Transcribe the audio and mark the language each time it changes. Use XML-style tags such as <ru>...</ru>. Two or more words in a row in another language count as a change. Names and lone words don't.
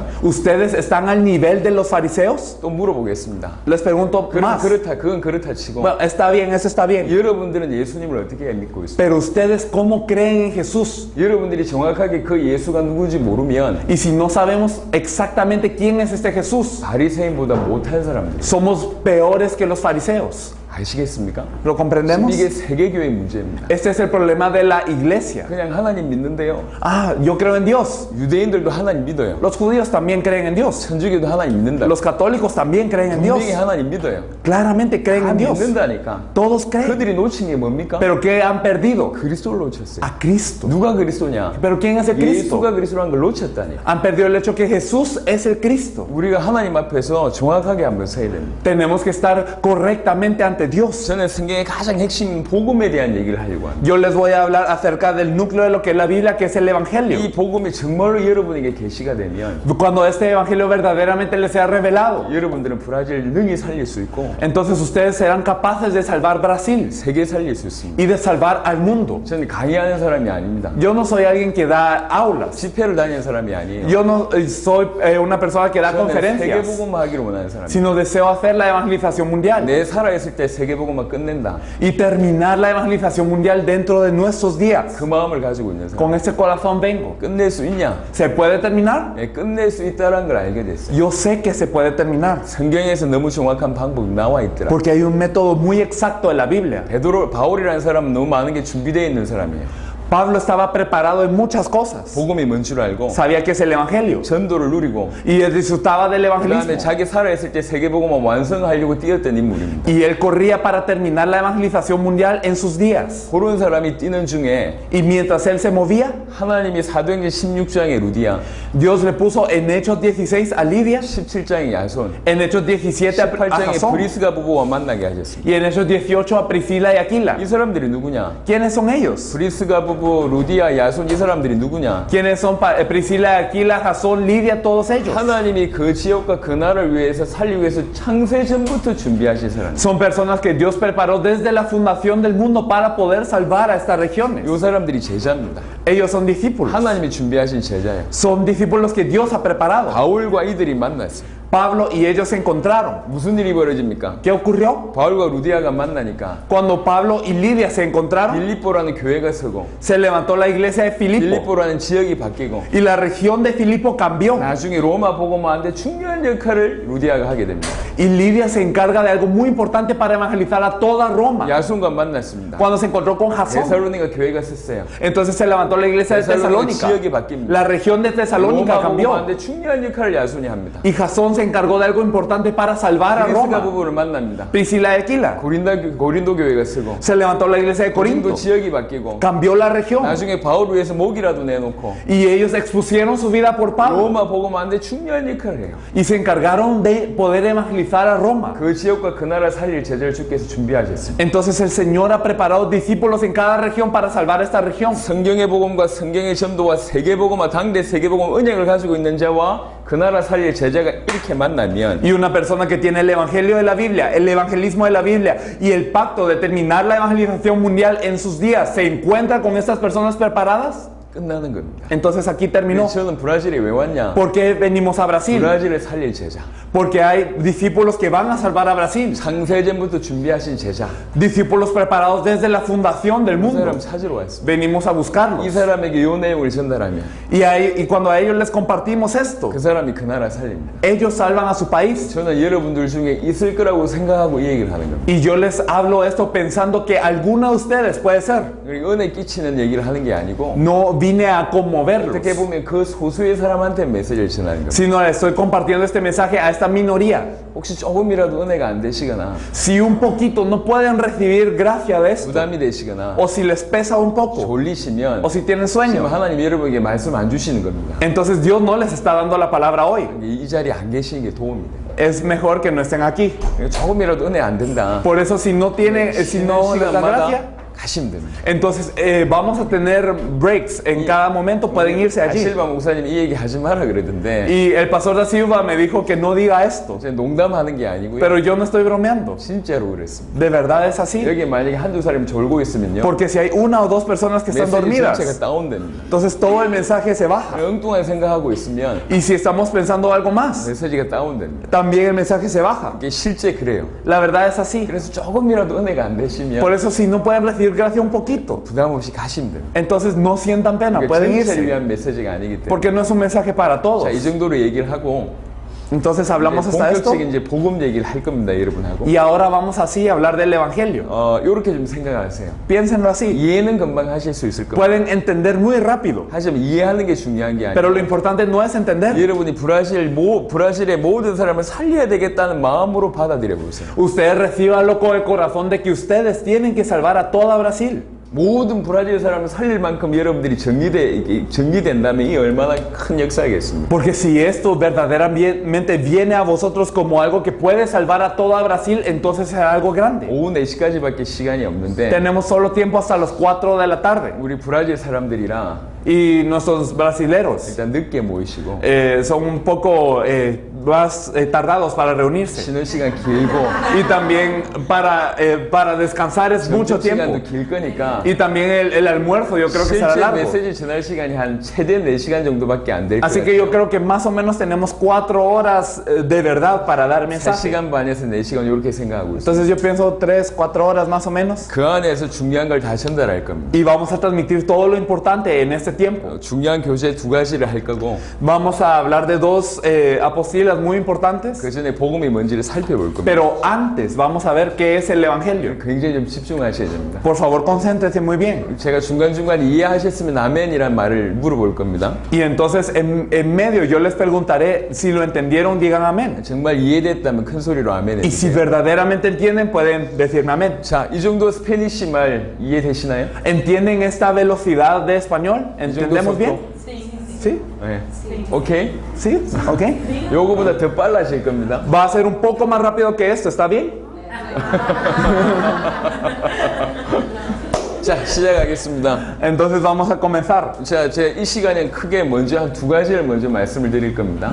<es>¿Ustedes están al nivel de los fariseos?</es> <ko>또 물어보겠습니다.</ko> <es>Les pregunto más.</es> <ko>그건 그렇다 치고</ko> <es>Bueno, está bien, eso está bien.</es> <ko>여러분들은 예수님을 어떻게 믿고 있어요?</ko> <es>Pero ustedes, ¿cómo creen en Jesús?</es> <ko>여러분들이 정확하게 그 예수가 누구인지 모르면</ko> <es>Y si no sabemos exactamente quién es este Jesús,</es> <ko>바리새인보다 못한 사람들</ko> <es>somos peores que los fariseos.</es> <ko>아시겠습니까?</ko> <es>¿Lo comprendemos?</es> <ko>이게 세계교회 문제입니다.</ko> <es>Este es el problema de la iglesia.</es> <ko>그냥 하나님 믿는데요.</ko> <es>Ah, yo creo en Dios.</es> <ko>유대인들도 하나님 믿어요.</ko> <es>Los judíos también creen en Dios.</es> <ko>천주교도 하나님 믿는다.</ko> <es>Los católicos también creen en Dios.</es> <ko>분명히 하나님 믿어요.</ko> <es>Claramente creen</es> <ko>다</ko> <es>en Dios.</es> <ko>믿는다니까.</ko> <es>Todos creen.</es> <ko>그들이 놓친 게 뭡니까?</ko> <es>Pero ¿qué han perdido?</es> <ko>그리스도를 놓쳤어요.</ko> <es>A Cristo.</es> <ko>누가 그리스도냐?</ko> <es>Pero ¿quién es el Cristo?</es> <ko>예수가 그리스도라는 걸 놓쳤다니.</ko> <es>Han perdido el hecho que Jesús es el Cristo.</es> <ko>우리가 하나님 앞에서 정확하게 한번 서야 됩니다.</ko> <es>Tenemos que estar correctamente ante Dios.</es> <ko>저는 성경의 가장 핵심 복음에 대한 얘기를 하려고 합니다.</ko> <es>Yo les voy a hablar acerca del núcleo de lo que es la Biblia, que es el Evangelio.</es> <ko>이 복음이 정말로 여러분에게 계시가 되면</ko> <es>Cuando este Evangelio verdaderamente les sea revelado,</es> <ko>여러분들은 브라질 능히 살릴 수 있고</ko> <es>entonces ustedes serán capaces de salvar Brasil</es> <ko>세계 살릴 수 있습니다.</ko> <es>y de salvar al mundo.</es> <ko>저는 강의하는 사람이 아닙니다.</ko> <es>Yo no soy alguien que da aulas.</es> <ko>집회를 다니는 사람이 아니에요.</ko> <es>Yo no soy una persona que da</es> <ko>저는</ko> <es>conferencias,</es> <ko>세계복음화 하기를 원하는 사람이에요.</ko> <es>sino deseo hacer la evangelización mundial</es> <ko>내 살아있을 때 세계복음화 끝낸다.</ko> <es>y terminar la evangelización mundial dentro de nuestros días.</es> <ko>그 마음을 가지고 있는 사람.</ko> <es>Con ese corazón vengo.</es> <ko>끝낼 수 있냐?</ko> <es>¿Se puede terminar?</es> <ko>네, 끝낼 수 있다는 걸 알게 됐어요.</ko> <es>Yo sé que se puede terminar</es> <ko>성경에서 너무 정확한 방법이 나와 있더라.</ko> <es>porque hay un método muy exacto en la Biblia.</es> <ko>바울이라는 사람은 너무 많은 게 준비되어 있는 사람이에요.</ko> <es>Pablo estaba preparado en muchas cosas.</es> <ko>복음이 뭔 줄 알고</ko> <es>Sabía que es el Evangelio</es> <ko>전도를 누리고</ko> <es>y él disfrutaba del</es> <ko>그</ko> <es>evangelismo.</es> <ko>다음에 자기 살아있을 때 세계복음화 완성하려고 뛰었던 인물입니다.</ko> <es>Y él corría para terminar la evangelización mundial en sus días.</es> <ko>그런 사람이 뛰는 중에</ko> <es>Y mientras él se movía,</es> <ko>하나님이 사도행전 16장에 루디아,</ko> <es>Dios le puso en Hechos 16 a Lidia,</es> <ko>17장에 야손,</ko> <es>en Hechos 17 a</es> <ko>18장에</ko> <es>Jasón</es> <ko>브리스가 부부와 만나게 하셨습니다.</ko> <es>y en Hechos 18 a Priscila y Aquila.</es> <ko>이 사람들이 누구냐?</ko> <es>¿Quiénes son ellos?</es> <ko>브리스가 부부, 루디아, 야손 이 사람들이 누구냐?</ko> <es>¿Quiénes son Priscila, Aquila, Jasón, Lidia, todos ellos?</es> <ko>하나님이 그 지역과 그 나라를 위해서 살리기 위해서 창세 전부터 준비하신 사람.</ko> <es>Son personas que Dios preparó desde la fundación del mundo para poder salvar a estas regiones.</es> <ko>이 사람들이 제자입니다.</ko> <es>Ellos son discípulos.</es> <ko>하나님이 준비하신 제자예요.</ko> <es>Son discípulos que Dios ha preparado.</es> <ko>바울과 이들이 만났어요.</ko> <es>Pablo y ellos se encontraron.</es> <ko>무슨 일이 벌어집니까?</ko> <es>¿Qué ocurrió?</es> <ko>바울과 루디아가 만나니까</ko> <es>Cuando Pablo y Lidia se encontraron,</es> <ko>빌립보라는 교회가 서고</ko> <es>se levantó la iglesia de Filipo</es> <ko>빌립보라는 지역이 바뀌고</ko> <es>y la región de Filipo cambió.</es> <ko>나중에 로마 복음화하는데 중요한 역할을 루디아가 하게 됩니다.</ko> <es>Y Lidia se encarga de algo muy importante para evangelizar a toda Roma.</es> <ko>야손과 만났습니다.</ko> <es>Cuando se encontró con Jasón,</es> <ko>데살로니가 교회가 섰어요.</ko> <es>entonces se levantó la iglesia de Tesalónica.</es> <ko>지역이 바뀝니다.</ko> <es>La región de Tesalónica</es> <ko>로마</ko> <es>cambió.</es> <ko>복음화하는데 중요한 역할을 야손이 합니다.</ko> <es>Y Jasón se encargó de algo importante para salvar a</es> <ko>브리스가</ko> <es>Roma.</es> <ko>부부를 만납니다.</ko> <es>Priscila y Aquila.</es> <ko>고린도 교회가 서고</ko> <es>Se levantó la iglesia de</es> <ko>고린도</ko> <es>Corinto.</es> <ko>지역이 바뀌고</ko> <es>Cambió la región.</es> <ko>나중에 바울 위해서 목이라도 내놓고</ko> <es>Y ellos expusieron su vida por Pablo.</es> <ko>로마 복음화하는데 중요한 역할을 해요.</ko> <es>Y se encargaron de poder evangelizar a Roma.</es> <ko>그 지역과 그 나라 살릴 제자를 주께서 준비하셨습니다.</ko> <es>Entonces el Señor ha preparado discípulos en cada región para salvar esta región.</es> <ko>성경의 복음과 성경의 전도와 세계복음화 당대 세계복음 은혜를 가지고 있는 자와 그 나라 살릴 제자가 이렇게 만나면</ko> <es>Y una persona que tiene el evangelio de la Biblia, el evangelismo de la Biblia y el pacto de terminar la evangelización mundial en sus días, ¿se encuentra con estas personas preparadas?</es> <ko>끝나는 겁니다.</ko> <es>Entonces aquí terminó.</es> <ko>저는 브라질에 왜 왔냐?</ko> <es>¿Por qué venimos a Brasil?</es> <ko>브라질을 살릴 제자.</ko> <es>Porque hay discípulos que van a salvar a Brasil.</es> <ko>창세전부터 준비하신 제자.</ko> <es>Discípulos preparados desde la fundación del</es> <ko>이</ko> <es>mundo.</es> <ko>사람 찾으러 왔습니다.</ko> <es>Venimos a buscarlos.</es> <ko>이 사람에게 이 내용을 전달하면</ko> <es>Y cuando a ellos les compartimos esto,</es> <ko>그 사람이 그 나라 살립니다.</ko> <es>ellos salvan a su país.</es> <ko>저는 여러분들 중에 있을 거라고 생각하고 이 얘기를 하는 겁니다.</ko> <es>Y yo les hablo esto pensando que alguno de ustedes puede ser.</es> <ko>은혜 끼치는 얘기를 하는 게 아니고</ko> <es>No vine a conmoverlos,</es> <ko>어떻게 보면 그 소수의 사람한테 메시지를 전하는 겁니다.</ko> <es>sino le estoy compartiendo este mensaje a esta minoría.</es> <ko>혹시 조금이라도 은혜가 안 되시거나</ko> <es>Si un poquito no pueden recibir gracia de esto,</es> <ko>부담이 되시거나</ko> <es>o si les pesa un poco,</es> <ko>졸리시면</ko> <es>o si tienen</es> <ko>지금</ko> <es>sueño,</es> <ko>하나님 여러분에게 말씀 안 주시는 겁니다.</ko> <es>entonces Dios no les está dando la palabra hoy.</es> <ko>이 자리에 안 계시는 게 도움이 돼요.</ko> <es>Es mejor que no estén aquí.</es> <ko>조금이라도 은혜 안 된다.</ko> <es>Por eso si no tienen, si no les da gracia,</es> <ko>가시면 됩니다.</ko> <es>entonces vamos a tener breaks en cada momento, pueden irse allí.</es> <ko>실바 목사님 이 얘기 하지 마라 그러던데</ko> <es>Y el pastor da Silva me dijo que no diga esto,</es> <ko>제가 농담하는 게 아니고요.</ko> <es>pero yo no estoy bromeando.</es> <ko>진짜로 그랬습니다.</ko> <es>De verdad es así.</es> <ko>여기 만약에 한두 사람이 졸고 있으면요.</ko> <es>Porque si hay una o dos personas que están</es> <ko>메시지 전체가</ko> <es>dormidas,</es> <ko>다운됩니다.</ko> <es>entonces todo el mensaje se baja.</es> <ko>엉뚱한 생각하고 있으면</ko> <es>Y si estamos pensando algo más,</es> <ko>메시지가 다운됩니다.</ko> <es>también el mensaje se baja.</es> <ko>이게 실제 그래요.</ko> <es>La verdad es así.</es> <ko>그래서 조금이라도 은혜가 안 되시면</ko> <es>Por eso si no pueden recibir gracia un poquito,</es> <ko>부담 없이 가시면 됩니다.</ko> <es>entonces no sientan pena,</es> <ko>그러니까</ko> <es>pueden</es> <ko>전체를</ko> <es>irse.</es> <ko>위한 메시지가 아니기 때문에.</ko> <es>Porque no es un mensaje para todos.</es> <ko>자, 이 정도로 얘기를 하고</ko> <es>Entonces hablamos</es> <ko>이제</ko> <es>hasta esto.</es> <ko>본격적인 이제 복음 얘기를 할 겁니다, 여러분하고.</ko> <es>Y ahora vamos así a hablar del Evangelio.</es> <ko>요렇게 좀 생각하세요.</ko> <es>Piénsenlo así.</es> <ko>이해는 금방 하실 수 있을 겁니다.</ko> <es>Pueden entender muy rápido.</es> <ko>하지만 이해하는 게 중요한 게</ko> <es>Pero</es> <ko>아니에요.</ko> <es>lo importante no es entender.</es> <ko>여러분이 브라질의 모든 사람을 살려야 되겠다는 마음으로 받아들여 보세요.</ko> <es>Ustedes recibanlo con el corazón de que ustedes tienen que salvar a toda Brasil.</es> <ko>모든 브라질 사람을 살릴 만큼 여러분들이 정리된다면 이 얼마나 큰 역사겠습니까?</ko> <es>Porque si esto verdaderamente viene a vosotros como algo que puede salvar a toda Brasil, entonces será algo grande.</es> <ko>오후 4시까지밖에 시간이 없는데</ko> <es>Tenemos solo tiempo hasta las 4 de la tarde.</es> <ko>우리 브라질 사람들이랑</ko> <es>Y nuestros brasileros</es> <ko>일단 늦게 모이시고</ko> <es>son un poco más tardados para reunirse.</es> <ko>쉬는 시간 길고</ko> <es>Y también para descansar es mucho</es> <ko>시간도</ko> <es>tiempo.</es> <ko>길 거니까</ko> <es>Y también el almuerzo yo creo que será</es> <ko>실제</ko> <es>largo.</es> <ko>메시지 전할 시간이 한 최대 4시간 정도밖에 안 될</ko> <es>Así</es> <ko>거예요.</ko> <es>que yo creo que más o menos tenemos 4 horas de verdad para dar mensaje.</es> <ko>3시간 반에서 4시간 이렇게 생각하고 있어요.</ko> <es>Entonces yo pienso 3, 4 horas más o menos.</es> <ko>그 안에서 중요한 걸 다 전달할 겁니다.</ko> <es>Y vamos a transmitir todo lo importante en este tiempo.</es> <ko>중요한 교재 2가지를 할 거고</ko> <es>Vamos a hablar de dos apostilas muy importantes.</es> <ko>그 전에 복음이 뭔지를 살펴볼 겁니다.</ko> <es>Pero antes vamos a ver qué es el Evangelio.</es> <ko>굉장히 좀 집중하셔야 됩니다.</ko> <es>Por favor, concéntrese muy bien.</es> <ko>제가 중간중간 이해하셨으면 아멘이란 말을 물어볼 겁니다.</ko> <es>Y entonces en medio yo les preguntaré si lo entendieron, digan amén.</es> <ko>정말 이해됐다면 큰 소리로 아멘</ko> <es>Y si</es> <ko>해주세요.</ko> <es>verdaderamente entienden, pueden decirme amén.</es> <ko>자, 이 정도 스페니쉬 말 이해되시나요?</ko> <es>¿Entienden esta velocidad de español? ¿Entendemos</es> <ko>속도?</ko> <es>bien? ¿Sí?</es> <ko>네. 오케이?</ko> <es>¿Sí? ¿Ok?</es> <ko>요거보다 더 빨라질 겁니다.</ko> <es>Va a ser un poco más rápido que esto, ¿está bien?</es> <ko>자, 시작하겠습니다.</ko> <es>Entonces vamos a comenzar.</es> <ko>자, 제 이 시간엔 크게 먼저 한 2가지를 먼저 말씀을 드릴 겁니다.</ko>